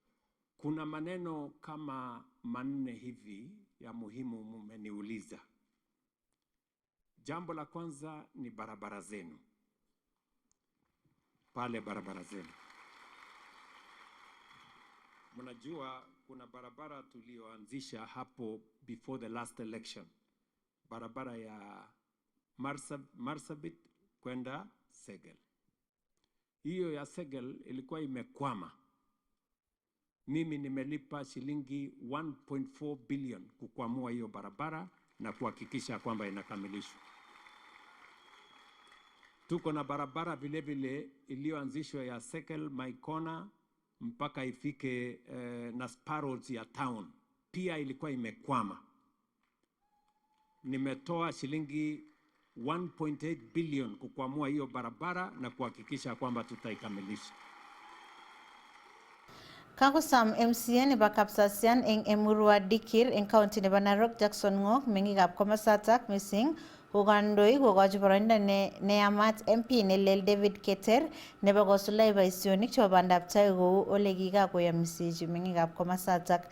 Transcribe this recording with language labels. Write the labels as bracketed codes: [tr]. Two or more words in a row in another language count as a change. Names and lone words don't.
[sw] Kuna maneno kama 4 hivi ya muhimu mmeniuliza. Jambo la kwanza ni barabara zenu. Pale barabara zenu. Mnajua kuna barabara tulioanzisha hapo [en] before the last election. [sw] Barabara ya Marsabit kwenda Segel. Hiyo ya Segel ilikuwa imekwama. Mimi nimelipa shilingi 1.4 billion kukwamua hiyo barabara na kuhakikisha kwamba inakamilishwa. Tuko na barabara vile vile iliyoanzishwa ya Segel Maikona mpaka ifike na Sparrows ya town. Pia ilikuwa imekwama. Nimetoa shilingi 1.8 billion kukwamua hiyo barabara na kuhakikisha kwamba tutaikamilisha. [kln] Kagusam MCN nebo Kapsasian eng Emurua Dikir eng county nebo Narok Jackson Ngok mengikab komasatak missing kokandoi kokochi boroindo neyamat MP nelel David Keter nebo kosulai boisionik chebo bandab tai kou ole kikakoyomsechi mengikab komasatak.